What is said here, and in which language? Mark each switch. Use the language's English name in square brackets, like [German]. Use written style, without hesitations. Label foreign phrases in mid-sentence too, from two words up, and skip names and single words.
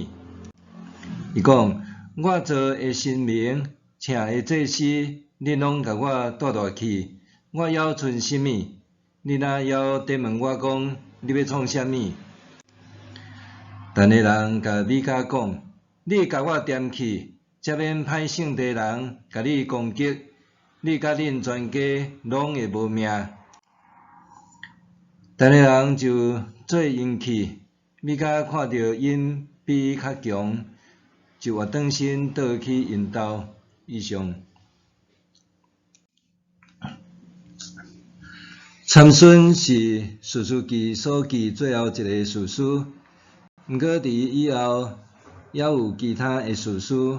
[Min Nan Chinese] 伊讲：我做的神明，请的祭司，恁拢甲我带去，我要剩啥物？你若要得问我讲，你要创啥物？等的人甲米迦讲：你甲我踮去，则免歹性地人甲你攻击，你甲恁全家拢会无命。等的人就做因去，米迦看到因比伊较强，就活转身倒去因兜。以上。参孙是士师记所记最后一个士师，毋过伫以后还有其他的士师。